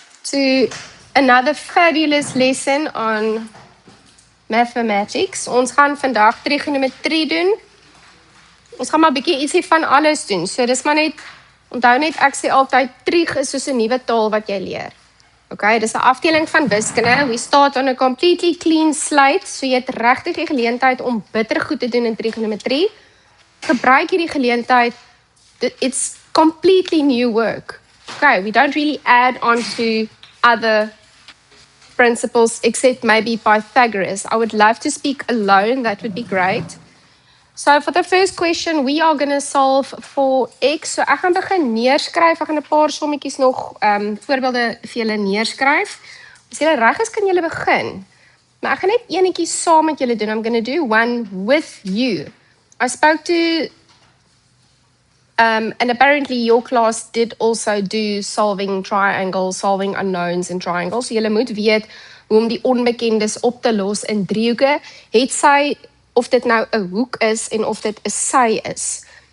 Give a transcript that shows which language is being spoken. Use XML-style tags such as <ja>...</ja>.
<en>to another fabulous lesson on mathematics.</en> <af>Ons gaan vandag trigonometrie doen. Ons gaan maar 'n bietjie ietsie van alles doen. So dis maar net, onthou net ek sê altyd trig is soos 'n nuwe taal wat jy leer. Okay, dis 'n afdeling van wiskunde.</af> <en>We start on a completely clean slate.</en> <af>So jy het regtig die geleentheid om bitter goed te doen in trigonometrie. Gebruik hierdie geleentheid.</af> <en>It's completely new work. Okay, we don't really add on to other principles except maybe Pythagoras. I would love to speak alone, that would be great. So for the first question, we are going to solve for x.</en> <af>So ek gaan begin neerskryf, ek gaan 'n paar sommetjies nog voorbeelde vir julle neerskryf. As julle reg is, kan julle begin. Maar ek gaan net enetjie saam met julle doen.</af> <en>I'm going to do one with you. I spoke to and apparently your class did also do solving triangles, solving unknowns in triangles.</en> <af>So julle moet weet hoe om die onbekendes op te los in driehoeke. Het sy, of dit nou 'n hoek is en of dit 'n sy is.</af>